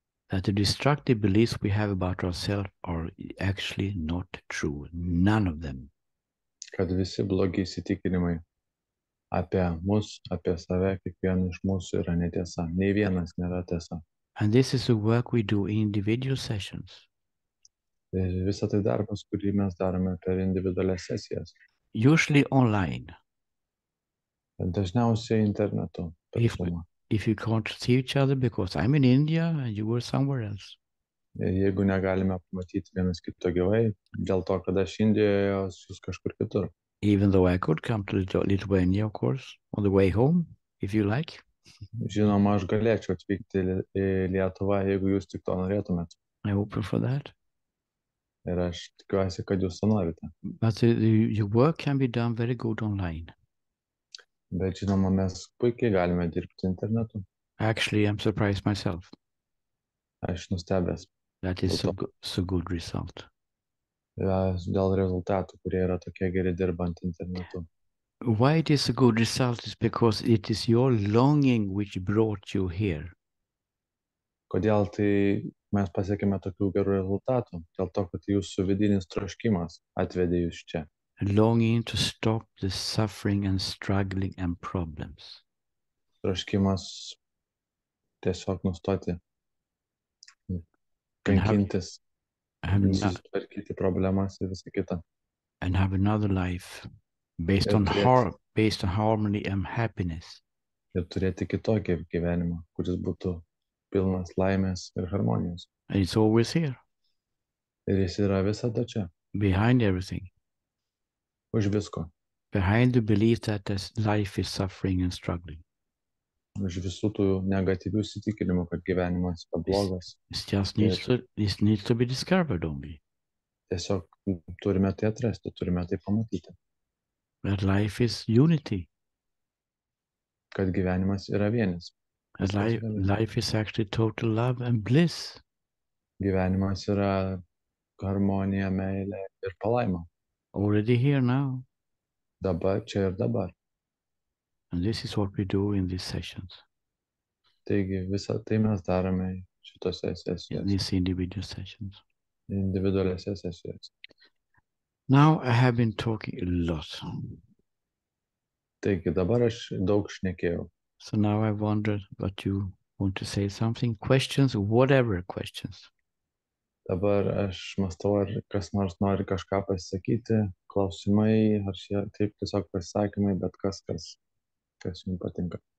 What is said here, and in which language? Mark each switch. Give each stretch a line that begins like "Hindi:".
English: That the destructive beliefs we have about ourselves are actually not true. None of them.
Lithuanian: Kad visi blogi įsitikinimai apie mus, apie save, kiekvieną iš mūsų yra netiesa. Nei vienas nėra tiesa.
English: And this is the work we do in individual sessions.
Lithuanian: Ir visa tai darbas, kurį mes darome per individualias sesijas.
English: Usually online.
Lithuanian: Dažniausiai internetu.
English: If you can't see each other because I'm in India and you were somewhere else.
Lithuanian: Jeigu negalime pamatyti vienas kito gyvai, dėl to, kad aš Indijoje, jūs kažkur kitur.
English: Even though I could come to Lithuania, of course, on the way home, if you like.
Lithuanian: Žinoma, aš galėčiau atvykti į Lietuvą, jeigu jūs tik to norėtumėt.
English: I'm open for that.
Lithuanian: Ir aš tikiuosi, kad jūs to norite.
English: But your work can be done very good online.
Lithuanian: Bet žinoma, mes puikiai galime dirbti internetu.
English: Actually, I'm surprised myself.
Lithuanian: Aš nustebęs.
English: That is so good result.
Lithuanian: Dėl rezultatų, kurie yra tokie geri dirbant internetu.
English: Why it is a good result is because it is your longing which brought you here.
Lithuanian: Kodėl tai mes pasiekime tokių gerų rezultatų? Dėl to, kad jūsų vidinis troškimas atvedė jūs čia.
English: Longing to stop the suffering and struggling and problems.
Lithuanian: Troškimas tiesiog nustoti kankintis,
English: and
Lithuanian: susitvarkyti problemas ir visą kitą.
English: have another life based
Lithuanian: Ir
English: on
Lithuanian: turėti,
English: harmony and happiness.
Lithuanian: ir turėti kitokį gyvenimą, kuris būtų pilnas laimės ir harmonijos.
English: And it's always here,
Lithuanian: Ir jis yra visada čia,
English: behind everything,
Lithuanian: už visko,
English: behind the belief that this life is suffering and struggling.
Lithuanian: už visų tų negatyvių įsitikinimų, kad gyvenimas yra blogas.
English: This needs to be discovered only.
Lithuanian: Tiesiog turime tai atrasti, turime tai pamatyti.
English: That life is unity.
Lithuanian: Kad gyvenimas yra vienis.
English: That life is actually total love and bliss.
Lithuanian: Gyvenimas yra harmonija, meilė ir palaima.
English: Already here now.
Lithuanian: Dabar, čia ir dabar.
English: And this is what we do in these sessions.
Lithuanian: Taigi visą tai mes darome šitose sesijose.
English: In these individual sessions.
Lithuanian: Individualiose sesijose.
English: Now I have been talking a lot.
Lithuanian: Taigi dabar aš daug šnekėjau.
English: So now I wonder what you want to say something. Questions, whatever questions.
Lithuanian: Dabar aš mąstau, ar kas nors nori kažką pasakyti, klausimai, ar šie taip tiesiog pasisakymai, bet kas jums patinka.